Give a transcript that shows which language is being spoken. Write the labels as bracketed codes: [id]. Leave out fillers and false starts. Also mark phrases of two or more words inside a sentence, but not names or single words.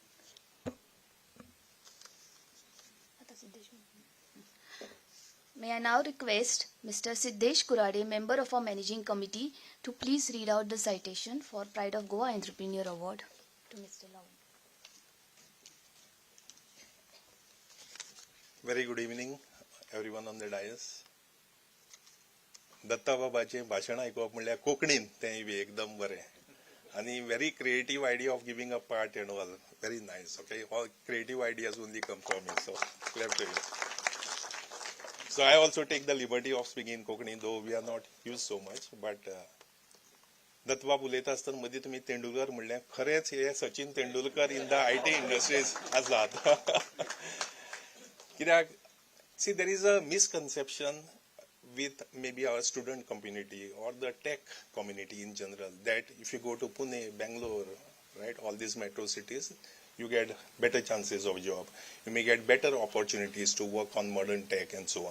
[en] May I now request Mr. Siddesh Kurade, member of our managing committee, to please read out the citation for Pride of Goa Entrepreneur Award to Mr. Lawan. Very good evening, everyone on the dais. [kok] दत्ता बाबाचे भाषण आयकुप म्हणल्यार कोंकणीन तें बी एकदम बरें आणि [en] very creative idea of giving a part and all, very nice. Okay, all creative ideas only come from me, so clap to you. So I also take the liberty of speaking in Konkani, though we are not used so much. [kok] But दत्तबाब उलयता आसतना मदीं तुमी तेंडुलकर म्हणलें, खरेंच हे सचिन तेंडुलकर [en] in the IT industries [kok] आसात. कित्याक, [en] see, there is a misconception with maybe our student community or the tech community in general that if you go to Pune, Bangalore, right, all these metro cities, you get better chances of job. You may get better opportunities to work on modern tech and so on.